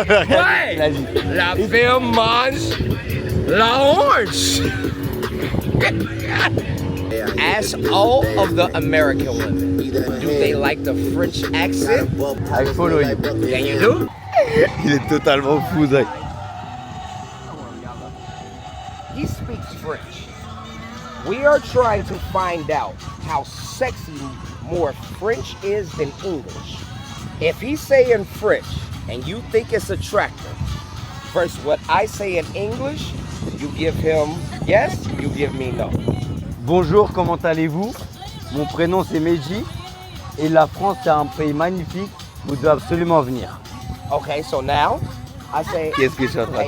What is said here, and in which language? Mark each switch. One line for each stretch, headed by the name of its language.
French: Ouais, la fille mange la orange.
English: Ask all of the American women, do they like the French accent? I follow you. Then you do?
French: Il est totalement fou, Zach.
English: He speaks French. We are trying to find out how sexy more French is than English. If he's saying French and you think it's attractive, first what I say in English, you give him yes, you give me no.
French: Bonjour, comment allez-vous? Mon prénom c'est Meji et la France c'est un pays magnifique. Vous devez absolument venir.
English: Okay, so now I say,
French: Qu'est-ce que je suis en train de